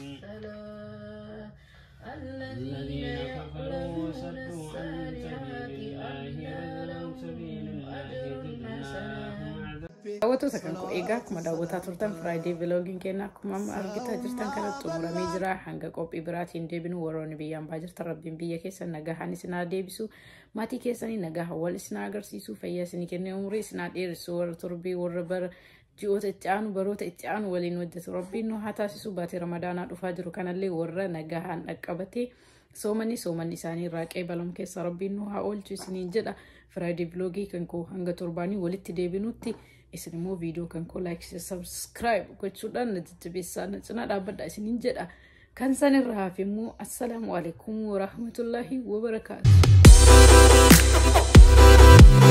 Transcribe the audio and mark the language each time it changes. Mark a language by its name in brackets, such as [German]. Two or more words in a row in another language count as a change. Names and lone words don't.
[Arabic] الصالحات أن لهم أجر حسنا [Oromo] Daawwatoo sagantaa eegaa akkuma daawwataa turtan [English] Friday vlogging [Oromo] keenya akkuma argitaa jirtan kanatti xumuramee jira hanga qophii biraatiin deebinu warroonni biyyaan baa jirtan rabbiin biyya keessan nagahaan isin haa deebisu maatii keessanii nagahaan wal isin agarsiisu fayyaa isin kennee umurii isin haa dheeressu warra turbii warra bara ji'oota itti aanu baroota itti aanu waliin hojjetu rabbiin nu haa taasisu baatee ramadaanaa dhufaa jiru kanallee warra nagahaan dhaqqabatee soomani isaanii raaqee balam keessa rabbiin nu haa oolchu isiniin jedha [English] Friday vlogging [Oromo] kan koo hanga torbaanii walitti deebinutti isinimoo video kan ko [English] like subscribe [Oromo] gochuudhaan najjabeessaa cina dhaabbadha isiniin jedha kan sanirra haafimmoo [Arabic] السلام عليكم ورحمة الله وبركاته